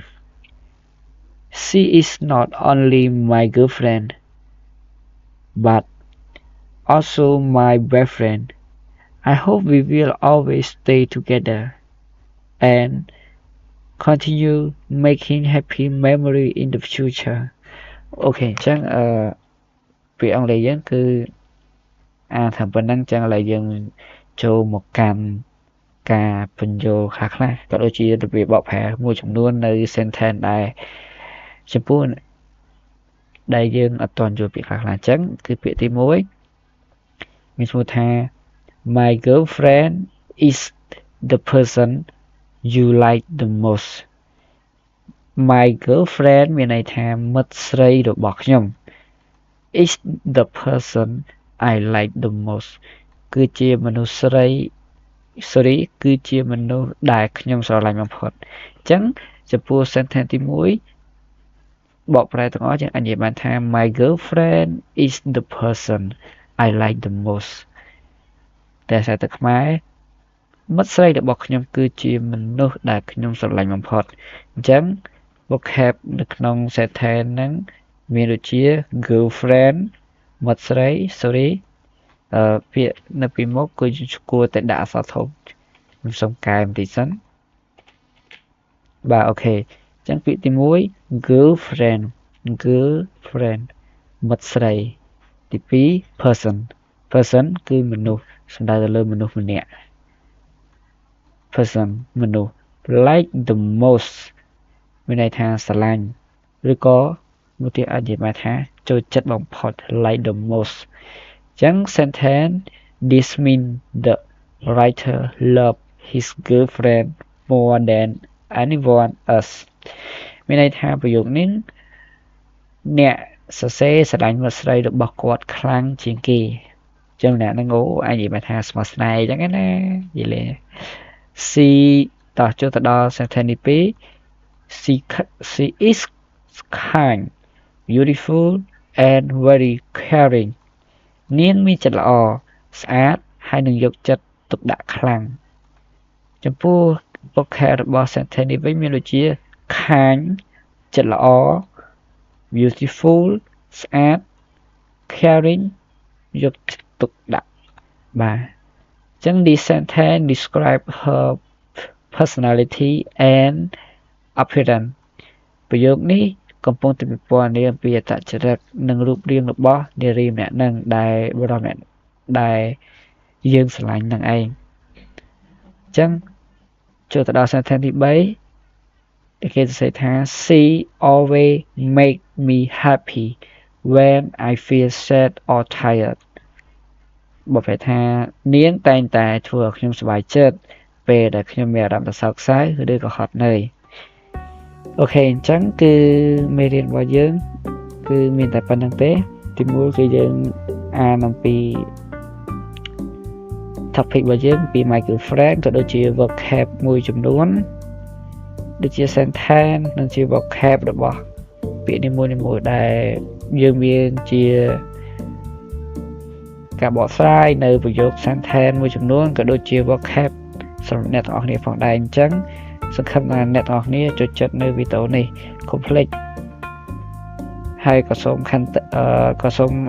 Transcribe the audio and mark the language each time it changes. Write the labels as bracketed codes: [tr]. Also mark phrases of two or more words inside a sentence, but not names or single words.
[en] She is not only my girlfriend, but also my best friend. I hope we will always stay together and continue making happy memories in the future. [km] អូខេអញ្ចឹងពាក្យអង់គ្លេសយើងគឺអានថាប៉ុណ្ណឹងអញ្ចឹងឥឡូវយើងចូលមកកាន់ការបញ្យល់ខ្លះក៏ដូចជារបៀបបកប្រែមួយចំនួននៅ sentence ដែលចំពោះដែលយើងអត់ទាន់យល់ពាក្យខ្លះអញ្ចឹងគឺពាក្យទី1មានឈ្មោះថា [en] My girlfriend is the person you like the most. My girlfriend [km] មានន័យថាមិត្តស្រីរបស់ខ្ញុំ [en] is the person I like the most [km] គឺជាមនុស្សស្រីគឺជាមនុស្សដែលខ្ញុំ ស្រឡាញ់បំផុតអញ្ចឹងចំពោះ sentence ទី1បកប្រែទាំងអស់យើងអាចនិយាយបានថា My [en] girlfriend is the person I like the most [km] តែសារទៅខ្មែរមិត្តស្រីរបស់ខ្ញុំគឺជាមនុស្សដែលខ្ញុំស្រឡាញ់បំផុតអញ្ចឹង vocab នៅក្នុង sentence ហ្នឹងមានដូចជា girlfriend មិត្តស្រីពាក្យនៅពីមុខគឺគួរតែដាក់អក្សរធំខ្ញុំសូមកែបន្តិចសិនបាទអូខេអញ្ចឹងពាក្យទី1 girlfriend មិត្តស្រីទី2 person គឺមនុស្សសំដៅទៅលើមនុស្សម្នាក់ person មនុស្ស [en] like the most [km] មានន័យថាស្រឡាញ់ឬក៏មួយទៀតអាចនិយាយបានថាចូលចិត្តបំផុត [en] like the most [km] អញ្ចឹង [en] sentence this mean the writer love his girlfriend more than anyone else [km] មានន័យថាប្រយោគនេះអ្នក សរសេរស្រឡាញ់មិត្តស្រីរបស់គាត់ខ្លាំងជាងគេចឹងអ្នកហ្នឹងអាចនិយាយបានថាស្មោះស្នេហ៍ចឹងណានិយាយលេ she តោះចូលទៅដល់ sentence ទី2 [en] she is kind beautiful and very caring [km] នាងមានចិត្តល្អស្អាតហើយ នឹងយកចិត្តទុកដាក់ខ្លាំងចំពោះ vocab របស់ sentence នេះវិញមានដូចជា kind ចិត្តល្អ beautiful ស្អាត caring យកចិត្តទុកដាក់បាទអញ្ចឹង [en] this sentence describe her personality and appearance [km] ប្រយោគនេះកំពុងតែពិពណ៌នាអំពីអត្តចរិតនិងរូបរាងរបស់នារី ម្នាក់នឹងដែលបរិសម្នាក់ដែលយើងស្រឡាញ់នឹងឯងអញ្ចឹងចូលទៅដល់ sentence ទី3គេ សរសេរថា [en] she always make me happy when I feel sad or tired [km] បើប្រែថានាងតែងតែធ្វើឲ្យខ្ញុំសប្បាយចិត្តពេលដែលខ្ញុំមានអារម្មណ៍សោកសៅឬក៏ហត់នឿយអូខេអញ្ចឹងគឺមេរៀនរបស់យើងគឺមានតែប៉ុណ្្នឹងទេទី1គឺយើងអានអំពី topic របស់យើងពី [en] my girlfriend [km] ក៏ដូចជា vocab មួយចំនួនដូចជា sentence និងជា vocab របស់ពាក្យនីមួយៗដែលយើងមានជាការបកស្រាយនៅប្រយោគ sentence មួយចំនួន ក៏ដូចជា vocab សម្រាប់អ្នកទាំងអស់គ្នាផងដែរអញ្ចឹងសង្ឃឹមថាអ្នកទាំងអស់គ្នាចូលចិត្តនៅវីដេអូនេះកុំភ្លេចហើយក៏សូមអ